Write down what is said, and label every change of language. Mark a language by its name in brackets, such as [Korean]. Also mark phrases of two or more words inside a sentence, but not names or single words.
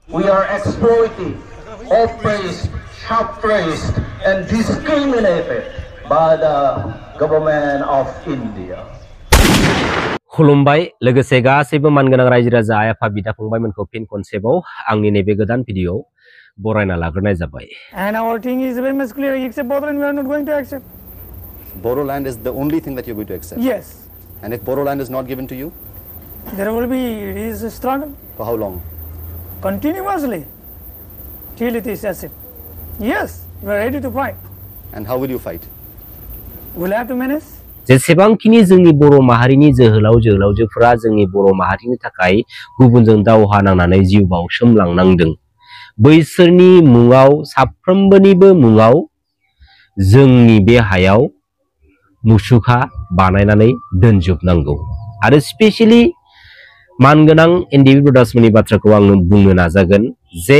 [English] we are exploited, oppressed, suppressed, and discriminated by the government of India. [Bodo] खुलुमबाय लोगोसे गासैबो मानगोनां रायजो राजा आइ आफा बिदा फंबायमोनखौ फिन खनसेबाव आंनि नैबे गोदान भिडिअ बरायना लाग्रोनाय जाबाय। [English] And our thing is very much clear. Except Boroland, we are not going to accept. Boroland is the only thing that you're going to accept. Yes. And if Boroland is not given to you, There will be a struggle. for how long? Continuously. Till it is accepted. Yes, we are ready to fight. And how will you fight? We'll have to manage. [Bodo] जेसेबांखिनि जोंनि बर' माहारिनि जोहोलाव जोहोलावजोफोरा जोंनि बर' माहारिनि थाखाय गुबुनजों दावहा नांनानै जिउ बाउसोमलांनांदों बैसोरनि मुङाव साफ्रोमबोनिबो मुङाव जोंनि बे हायाव मुसुखा बानायनानै दोनजोबनांगौ आरो स्पेशली मानगोनां एनडिबि ब्रादार्समोननि बाथ्राखौ आं बुंनो नाजागोन जे